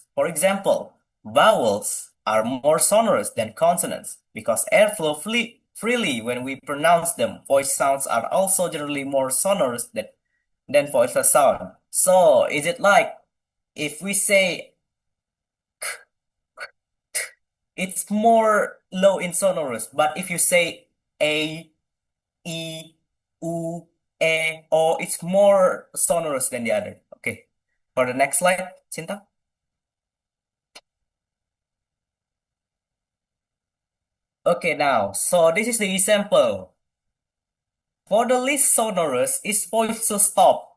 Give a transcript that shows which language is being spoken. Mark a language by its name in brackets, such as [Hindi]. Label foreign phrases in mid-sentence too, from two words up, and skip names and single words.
[English] For example, vowels are more sonorous than consonants because air flow freely when we pronounce them. Voice sounds are also generally more sonorous than voiceless sound. So is it like if we say it's more low in sonorous, but if you say a, e, u, e, o, it's more sonorous than the other. Okay. For the next slide, Cinta. Okay, now, so this is the example. For the least sonorous, is voice to stop.